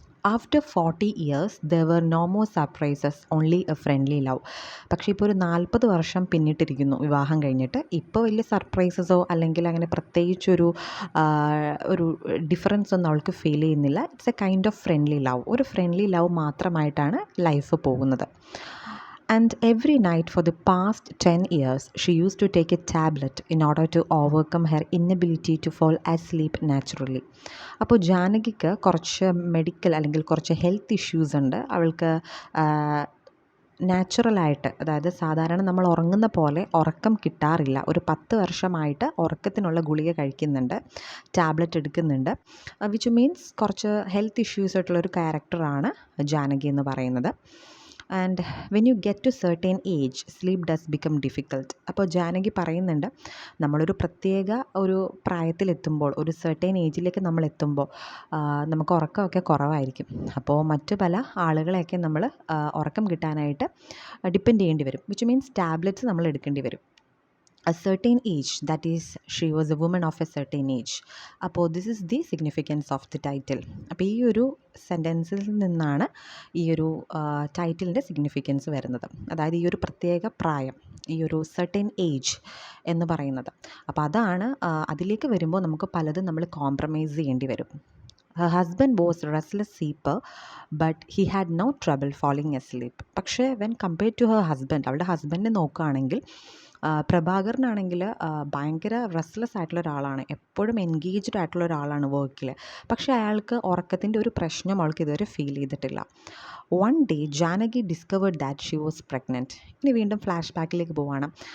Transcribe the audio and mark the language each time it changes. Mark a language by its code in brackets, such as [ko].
[en] After 40 years there were no more surprises only a friendly love. [ml] പക്ഷേ ഇപ്പോൾ ഒരു 40 വർഷം പിന്നിട്ടിരിക്കുന്നു വിവാഹം കഴിഞ്ഞിട്ട്. ഇപ്പോൾ വലിയ സർപ്രൈസസോ അല്ലെങ്കിൽ അങ്ങനെ പ്രത്യേകിച്ചൊരു ഒരു ഡിഫറൻസ് ഒന്നും അവൾക്ക് ഫീൽ ചെയ്യുന്നില്ല. [en] It's a kind of friendly love. [ml] ഒരു ഫ്രണ്ട്ലി ലവ് മാത്രമായിട്ടാണ് ലൈഫ് പോകുന്നത്. [en] And every night for the past 10 years, she used to take a tablet in order to overcome her inability to fall asleep naturally. [ml] അപ്പോൾ ജാനകിക്ക് കുറച്ച് medical അല്ലെങ്കിൽ കുറച്ച് health issues ഉണ്ട്. അവൾക്ക് നാച്ചുറലായിട്ട്, അതായത് സാധാരണ നമ്മൾ ഉറങ്ങുന്ന പോലെ ഉറക്കം കിട്ടാറില്ല. ഒരു 10 വർഷമായിട്ട് ഉറക്കത്തിനുള്ള ഗുളിക കഴിക്കുന്നുണ്ട്, ടാബ്ലറ്റ് എടുക്കുന്നുണ്ട്. [en] which means [ml] കുറച്ച് ഹെൽത്ത് ഇഷ്യൂസ് ആയിട്ടുള്ളൊരു ക്യാരക്ടറാണ് ജാനകി എന്ന് പറയുന്നത്. [en] And when you get to certain age sleep does become difficult. [ml] അപ്പോൾ ജാനകി പറയുന്നുണ്ട്, നമ്മളൊരു പ്രത്യേക ഒരു പ്രായത്തിലെത്തുമ്പോൾ, ഒരു സെർട്ടൻ ഏജിലേക്ക് നമ്മൾ എത്തുമ്പോൾ നമുക്ക് ഉറക്കമൊക്കെ കുറവായിരിക്കും. അപ്പോൾ മറ്റു പല ആളുകളെയൊക്കെ നമ്മൾ ഉറക്കം കിട്ടാനായിട്ട് ഡിപ്പെൻഡ് ചെയ്യേണ്ടി വരും. [en] which means [ml] ടാബ്ലറ്റ്സ് നമ്മൾ എടുക്കേണ്ടി വരും. [en] a certain age, that is she was a woman of a certain age. അപ്പോൾ this is the significance of the title. [ml] അപ്പോൾ ഈ ഒരു സെൻറ്റൻസിൽ നിന്നാണ് ഈ ഒരു ടൈറ്റിലിൻ്റെ സിഗ്നിഫിക്കൻസ് വരുന്നത്. അതായത് ഈ ഒരു പ്രത്യേക പ്രായം, ഈ ഒരു certain ഏജ് എന്ന് പറയുന്നത്. അപ്പോൾ അതാണ് അതിലേക്ക് വരുമ്പോൾ നമുക്ക് പലതും നമ്മൾ കോംപ്രമൈസ് ചെയ്യേണ്ടി വരും. [en] Her husband was restless sleeper, but he had no trouble falling asleep. [ml] പക്ഷേ [en] when compared to her husband, [ml] അവളുടെ ഹസ്ബൻഡിനെ നോക്കുകയാണെങ്കിൽ പ്രഭാകരനാണെങ്കിൽ ഭയങ്കര റെസ്റ്റ്ലെസ് ആയിട്ടുള്ള ഒരാളാണ്, എപ്പോഴും എൻഗേജ്ഡ് ആയിട്ടുള്ള ഒരാളാണ് വർക്കിൽ. പക്ഷേ അയാൾക്ക് ഉറക്കത്തിൻ്റെ ഒരു പ്രശ്നം അവൾക്ക് ഇതുവരെ ഫീൽ ചെയ്തിട്ടില്ല. [en] One day Janaki discovered that she was pregnant. [ml] ഇനി വീണ്ടും ഫ്ലാഷ് ബാക്കിലേക്ക് പോവാണ്.